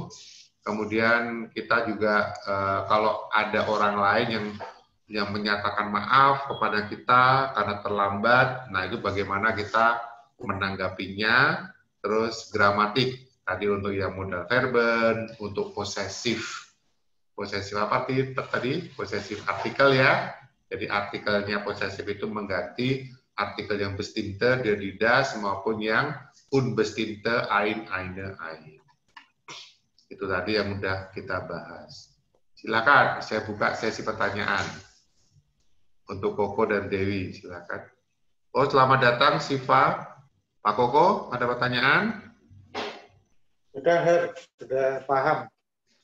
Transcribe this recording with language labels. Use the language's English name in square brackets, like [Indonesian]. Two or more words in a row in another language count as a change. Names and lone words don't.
[Indonesian] Kemudian kita juga kalau ada orang lain yang menyatakan maaf kepada kita karena terlambat, nah itu bagaimana kita menanggapinya. Terus gramatik tadi untuk yang modal verben, untuk posesif apa tadi? Posesif artikel ya. Jadi artikelnya posesif itu mengganti artikel yang bestimmte, [German] der, die, das [Indonesian] maupun yang unbestimmte, [German] ein, eine, ein. [Indonesian] Itu tadi yang sudah kita bahas. Silakan, saya buka sesi pertanyaan untuk Koko dan Dewi. Silakan. Oh, selamat datang Siva. Pak Koko, ada pertanyaan? Sudah paham.